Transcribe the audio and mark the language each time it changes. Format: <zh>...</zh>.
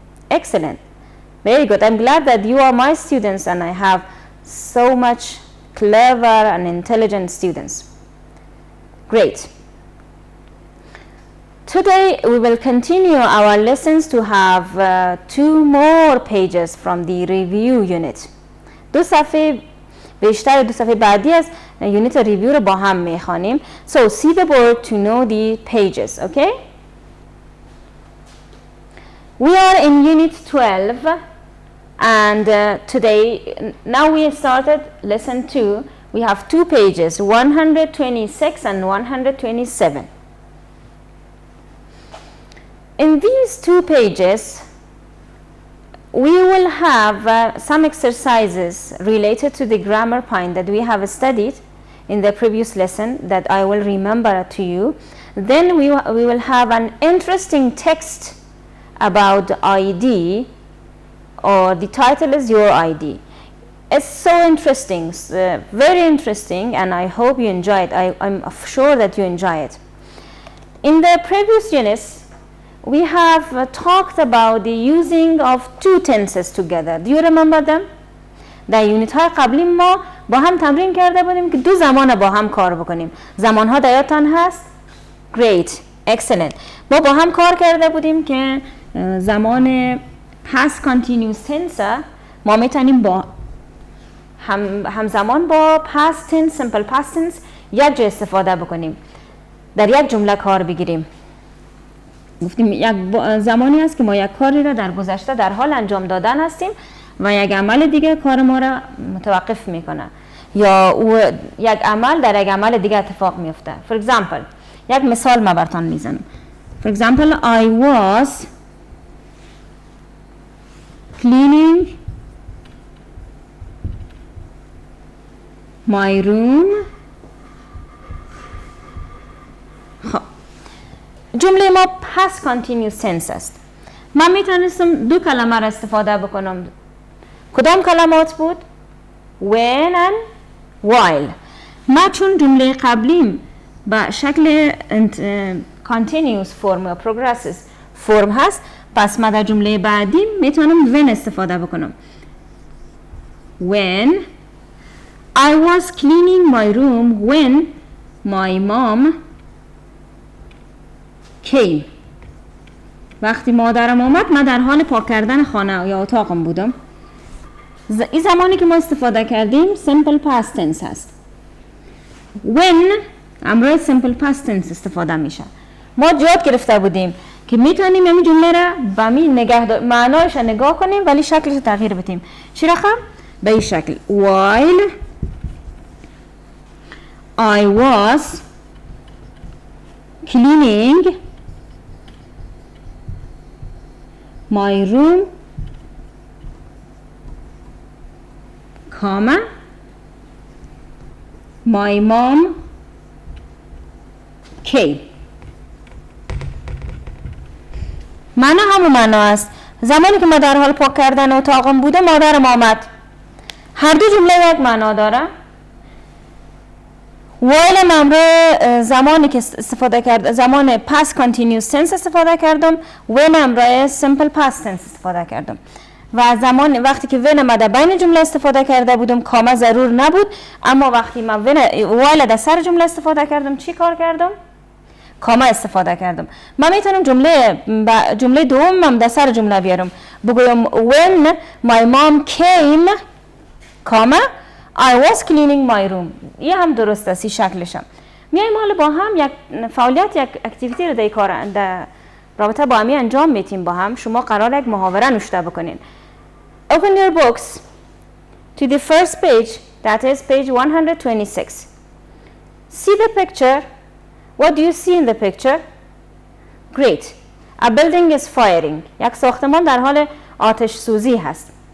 <en>Excellent, very good. I'm glad that you are my students and I have so much clever and intelligent students. Great. Today we will continue our lessons to have 2 more pages from the review unit.</en> <fa>2 صفحه بیشتر 2 صفحه بعدی از یونیت ریویو رو با هم میخوانیم.</fa> <en>So see the board to know the pages, okay? We are in unit 12 and today, now we started lesson 2. We have 2 pages, 126 and 127. In these 2 pages, we will have some exercises related to the grammar point that we have studied in the previous lesson that I will remember to you. Then we will have an interesting text about ID, or the title is Your ID. It's so interesting, very interesting, and I hope you enjoy it. I'm sure that you enjoy it. In the previous units, we have talked about the using of 2 tenses together. Do you remember them?</en> <fa>در یونیت های قبلی ما با هم تمرین کرده بودیم که 2 زمان با هم کار بکنیم. زمان ها در یادتان هست؟</fa> <en>Great, excellent.</en> <fa>ما با هم کار کرده بودیم که زمان past continuous tense ما میتونیم با همزمان با past tense, simple past tense یک جا استفاده بکنیم. در یک جمله کار بگیریم. گفتیم یک زمانی است که ما یک کاری را در گذشته در حال انجام دادن هستیم و یک عمل دیگه کار ما را متوقف میکنه یا یک عمل در یک عمل دیگه اتفاق میفته.</fa> <en>For example,</en> <fa>یک مثال ما براتون میزنم.</fa> <en>For example, I was cleaning my room.</en> <fa>جمله ما past continuous tense است. من میتونستم 2 کلمه را استفاده بکنم. کدام کلمات بود؟ when and while. ما چون جمله قبلیم با شکل continuous form یا progressive form هست، پس ما در جمله بعدی میتونم when استفاده بکنم.</fa> <en>When I was cleaning my room when my mom came.</en> <fa>وقتی مادرم آمد من در حال پاک کردن خانه یا اتاقم بودم. این زمانی که ما استفاده کردیم simple past tense هست. when امروز simple past tense استفاده میشه. ما یاد گرفته بودیم که میتونیم همین جمله را با معنایش نگاه کنیم ولی شکلش تغییر بدیم. چی رقم؟ به این شکل.</fa> <en>while I was cleaning my room, comma, my mom came.</en> <fa>معنا همون معنا است. زمانی که ما در حال پاک کردن اتاقم بوده مادرم آمد. هر 2 جمله یک معنا داره. while امرای زمانی که استفاده کرد زمان past continuous tense استفاده کردم، when امرای simple past tense استفاده کردم و زمان وقتی که when امده بین جمله استفاده کرده بودم کامه ضرور نبود، اما وقتی من while در سر جمله استفاده کردم چی کار کردم؟ کامه استفاده کردم. من میتونم جمله دومم در سر جمله بیارم بگویم</fa> <en>when my mom came</en> <fa>کامه</fa> <en>I was cleaning my room.</en> <fa>یه هم درست است شکلش هم. میایم حالا با هم یک فعالیت یک اکتیویتی رو در رابطه با همی انجام میتیم با هم. شما قرار یک محاوره نوشته بکنین.</fa> <en>Open your books to the first page, that is page 126. See the picture. What do you see in the picture? Great. A building is firing.</en> <fa>یک ساختمان در حال آتش سوزی هست.</fa>